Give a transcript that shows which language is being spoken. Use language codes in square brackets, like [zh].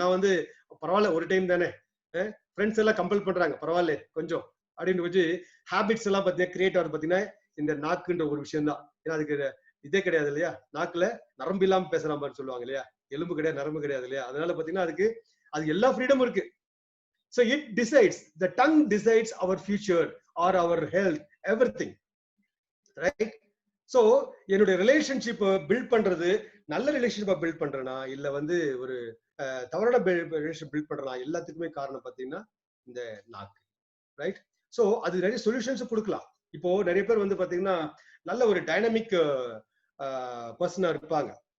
[ta] நான் வந்து பரவாயில்ல ஒரு டைம் தானே, ஃப்ரெண்ட்ஸ் எல்லாம் கம்பல் பண்றாங்க பரவாயில்ல கொஞ்சம் அப்படின்னு வச்சு ஹேபிட்ஸ் எல்லாம் பாத்தீங்கன்னா கிரியேட் ஆகுது பாத்தீங்கன்னா இந்த நாக்குன்ற ஒரு விஷயம் தான். ஏன்னா அதுக்கு இதே கிடையாது இல்லையா, நாக்குல நரம்பு இல்லாம பேசுற மாதிரி சொல்லுவாங்க இல்லையா, எலும்பு கிடையாது நரம்பு கிடையாது இல்லையா. அதனால பாத்தீங்கன்னா அது எல்லா ஃப்ரீடமும் இருக்கு. [en] So it decides, the tongue decides our future or our health, everything, right? [ta] So என்னுடைய ரிலேஷன்ஷிப் பில்ட் பண்றது, நல்ல ரிலேஷன்ஷிப்பை பில்ட் பண்றேனா இல்ல வந்து ஒரு தவறான ரிலேஷன்ஷிப் பில்ட் பண்றேனா, எல்லாத்துக்குமே காரணம் பாத்தீங்கன்னா இந்த நாக்கு, ரைட்? சோ அது நிறைய சொல்யூஷன்ஸ் கொடுக்கலாம். இப்போ நிறைய பேர் வந்து பாத்தீங்கன்னா நல்ல ஒரு டைனமிக் பர்சனா இருப்பாங்க.